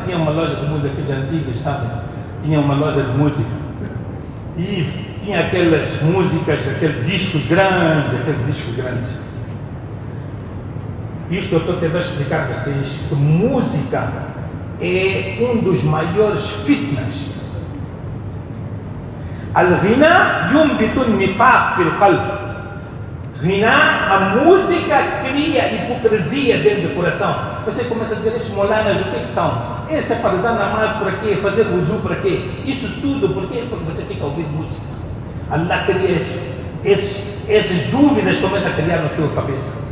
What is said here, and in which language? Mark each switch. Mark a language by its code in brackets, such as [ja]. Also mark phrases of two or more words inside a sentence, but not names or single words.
[pt] Tinha uma loja de música, aqueles antigos, sabe? Tinha uma loja de música. E tinha aquelas músicas, aqueles discos grandes. Isto eu estou tentando explicar a vocês que música é um dos maiores fitnas. [ar] الغناء ينبت النفاق في القلب. Ghina, [pt] a música cria hipocrisia dentro do coração. Você começa a dizer, estes molanas, o que são? Esse é para usar namaz para quê? Fazer wuzu para quê? Isso tudo, por quê? Porque você fica ouvindo música. Allah cria essas dúvidas, começa a criar na tua cabeça.